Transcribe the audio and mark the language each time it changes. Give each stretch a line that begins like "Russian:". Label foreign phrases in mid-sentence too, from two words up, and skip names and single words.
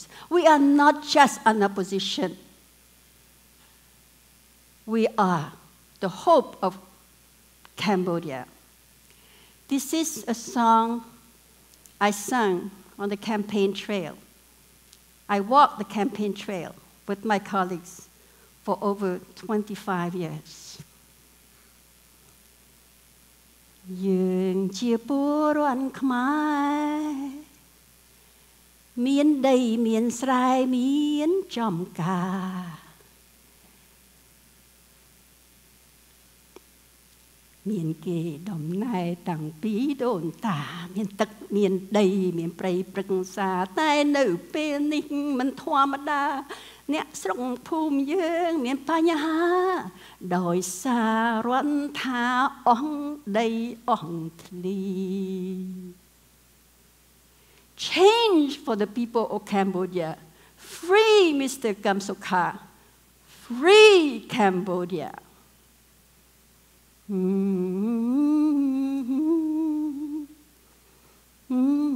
English: We are not just an opposition. We are the hope of Cambodia. This is a song I sang on the campaign trail. I walked the campaign trail with my colleagues for over 25 years.
Khmer: យើងជាពលរដ្ឋខ្មែរមានដីមានស្រែមានចំការមានគេដំ ណើរតាំងពីដូនតាមានទឹកមានដីមានព្រៃព្រឹក្សាតែនៅពេលនេះមិនធម្មតាអ្នកស្រុកភូមិយើងមានបញ្ហាដោយសាររដ្ឋថាអស់ដីអស់ធ្លី
English: Change for the people of Cambodia. Free Mr. Kamsokha. Free Cambodia. Mm-hmm. Mm-hmm.